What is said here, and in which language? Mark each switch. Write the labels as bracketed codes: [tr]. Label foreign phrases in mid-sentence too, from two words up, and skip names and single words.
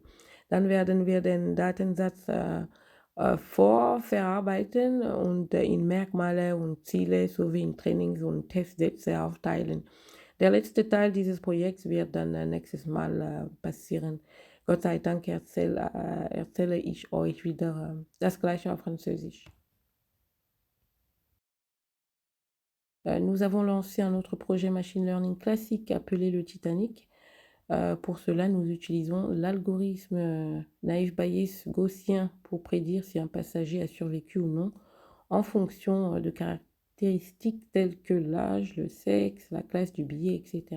[de] Dann werden wir den Datensatz vorverarbeiten und in Merkmale und Ziele sowie in Trainings- und Testsätze aufteilen. Der letzte Teil dieses Projekts wird dann nächstes Mal passieren. Gott sei Dank erzähle ich euch wieder das Gleiche auf Französisch. [fr] Nous avons lancé un autre projet [en] machine learning [fr] classique appelé le Titanic. Pour cela, nous utilisons l'algorithme Naive Bayes gaussien pour prédire si un passager a survécu ou non en fonction de caractéristiques telles que l'âge, le sexe, la classe du billet, etc.